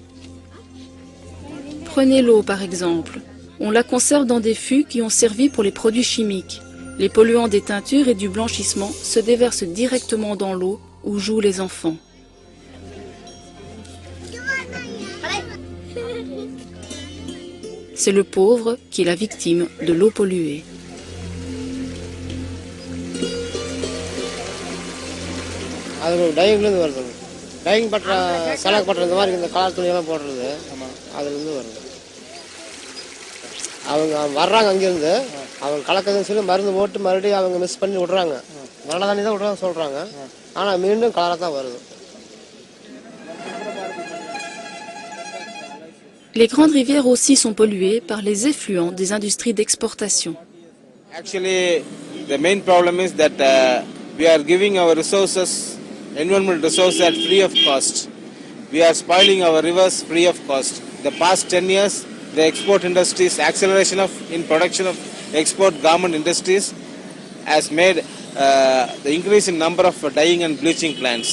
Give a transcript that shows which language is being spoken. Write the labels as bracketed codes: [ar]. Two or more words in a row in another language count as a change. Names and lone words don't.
[fr] Prenez l'eau par exemple. On la conserve dans des fûts qui ont servi pour les produits chimiques. Les polluants des teintures et du blanchissement se déversent directement dans l'eau où jouent les enfants. C'est le pauvre qui est la victime de l'eau polluée. [ta] அது டையிங்லேருந்து வருது. டையிங் பற்ற சலக் பற்ற இந்த மாதிரி இந்த கலர் துணியெல்லாம் போடுறது அதுலேருந்து வருது. அவங்க வர்றாங்க அங்கேருந்து அவங்க கலக்குதுன்னு சொல்லி மருந்து போட்டு மறுபடியும் அவங்க மிஸ் பண்ணி விட்றாங்க. நல்ல தண்ணி தான் விட்றாங்க சொல்கிறாங்க. ஆனால் மீண்டும் கலராக தான் வருது. [fr] Les grandes rivières aussi sont polluées par les effluents des industries d'exportation. [en] Actually, the main problem is that we are giving our resources, environmental resources free of cost. We are spoiling our rivers free of cost. The past 10 years, the export industries, acceleration in production of export garment industries has made the increase in number of dyeing and bleaching plants.